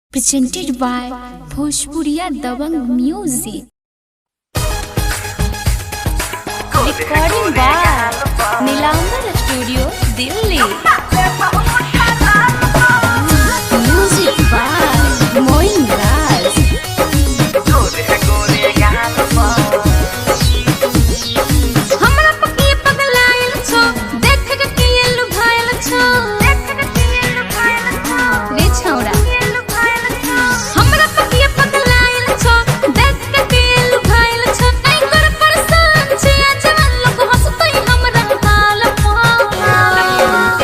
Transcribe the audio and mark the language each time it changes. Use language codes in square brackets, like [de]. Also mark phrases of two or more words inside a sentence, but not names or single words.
[en] presented by Bhojpuriya Dabang Music. Recording by Nilambar Studio, Delhi. Music by Moin Raj. [mai] हमरा पकिए पगलाइल छो, देख के किए लुभाइल छो, रे छौड़ा। हमरा पकिए पगलाइल छो, देख के किए लुभाइल छो, नहीं कर परेशान छी जवान लोग हंसतई हमरा हाल पर।